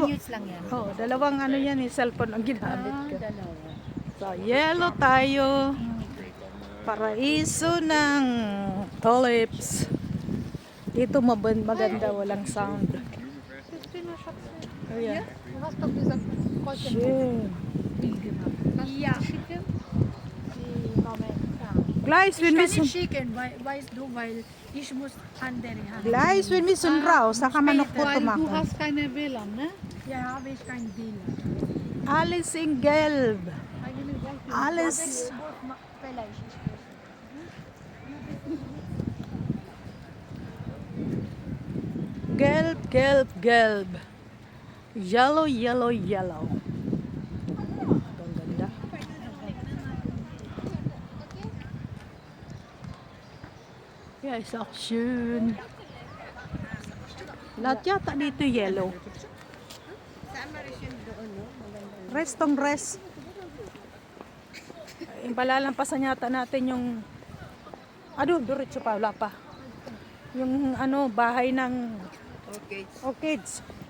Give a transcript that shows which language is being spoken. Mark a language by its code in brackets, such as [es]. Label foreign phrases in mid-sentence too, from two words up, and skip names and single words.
[tl] Continuous lang yan. Oh, dalawang ano yan, cellphone ang ginamit ko. Dalawa. So, yellow tayo. Paraiso ng tulips. Dito maganda, walang sound. Ayan. [en] Shit. Yeah. [de] Gleis, wenn wir Ich kann sun... nicht schicken, weißt du, weil ich muss andere haben. Gleis, wenn wir sun raus, [tl] saka manok po [de] Weil du [tl] tumakbo. [de] hast keine WLAN, ne? Ja, habe ich kein WLAN. Alles in gelb. Alles. Vielleicht. Gelb, gelb, gelb. [en] Yellow, yellow, yellow. [tl] Ang ganda. [de] Ja, ist auch schön. [tl] Lahat yata dito yellow. Restong rest. Palalampasan yata natin yung diretso pa, wala pa. Yung bahay ng orchids.